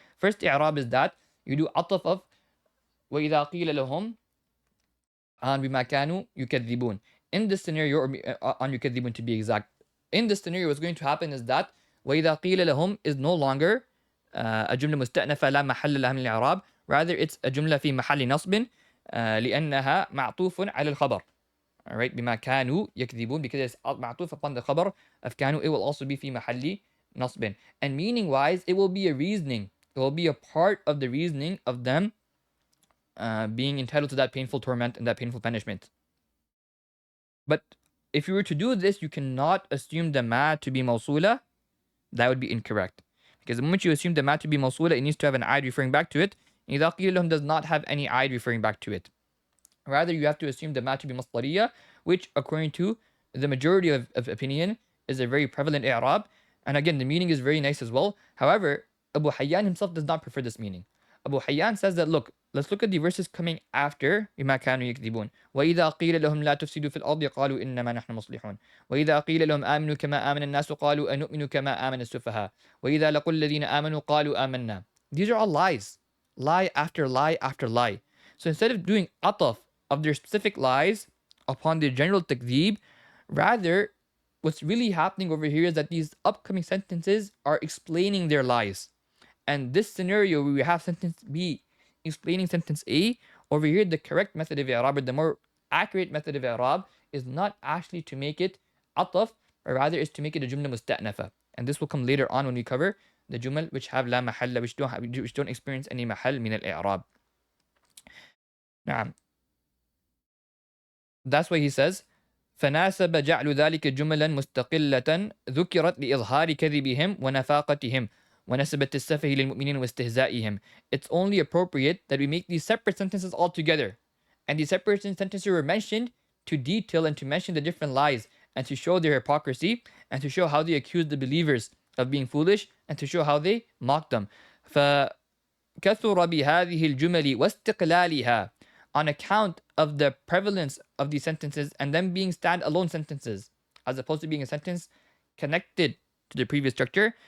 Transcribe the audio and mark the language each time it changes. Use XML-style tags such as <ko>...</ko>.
<en>First i'rab is that you do ataf of</en> <ar>وَإِذَا قِيلَ لَهُمْ عَنْ بِمَا كَانُوا يُكَذِّبُونَ.</ar> <en>In this scenario, or on يُكَذِّبُونَ to be exact, in this scenario, what's going to happen is that</en> <ar>وَإِذَا قِيلَ لَهُمْ</ar> <en>is no longer a</en> <ar>جملة مستأنفة لا محل لها من الإعراب.</ar> <en>Rather, it's a</en> <ar>جملة في محل نصب لأنها معطوف على الخبر.</ar> <en>Alright,</en> <ar>بما كانوا يكذبون,</ar> <en>because it's معطوف upon the خبر of كانوا, it will also be</en> <ar>في محل نصب.</ar> <en>And meaning wise, it will be a reasoning. It will be a part of the reasoning of them being entitled to that painful torment and that painful punishment. But if you were to do this, you cannot assume the ma to be mawsula. That would be incorrect. Because the moment you assume the ma to be mawsula, it needs to have an aid referring back to it.</en> <ar>إِذَا قِيلَ لَهُمْ</ar> <en>does not have any aid referring back to it. Rather, you have to assume the ma to be masdariya, which according to the majority of opinion is a very prevalent i'rab. And again, the meaning is very nice as well. However, Abu Hayyan himself does not prefer this meaning. Abu Hayyan says that, look, let's look at the verses coming after</en> <ar>بما كانوا يكذبون. وإذا قيل لهم لا تفسدوا في الأرض قالوا إنما نحن مصلحون. وإذا قيل لهم آمنوا كما آمن الناس قالوا أنؤمن كما آمن السفهاء. وإذا لقوا الذين آمنوا قالوا آمنا.</ar> <en>These are all lies. Lie after lie after lie. So instead of doing ataf of their specific lies upon their general takdeeb, rather, what's really happening over here is that these upcoming sentences are explaining their lies. And this scenario where we have sentence B explaining sentence A, over here the correct method of i'rab, or the more accurate method of i'rab, is not actually to make it ataf, or rather is to make it a jumla musta'nafa. And this will come later on when we cover the jumal which have la mahalla, which don't experience any mahal min al-i'rab.</en> <ar>Naam.</ar> <en>That's why he says</en> <ar>فناسب جعل ذلك جملا مستقلة ذكرت لإظهار كذبهم ونفاقتهم ونسبة السفه للمؤمنين واستهزائهم.</ar> <en>It's only appropriate that we make these separate sentences all together. And these separate sentences were mentioned to detail and to mention the different lies and to show their hypocrisy and to show how they accused the believers of being foolish and to show how they mocked them.</en> <ar>فكثر بهذه الجمل واستقلالها,</ar> <en>on account of the prevalence of these sentences and them being stand-alone sentences, as opposed to being a sentence connected to the previous structure.</en>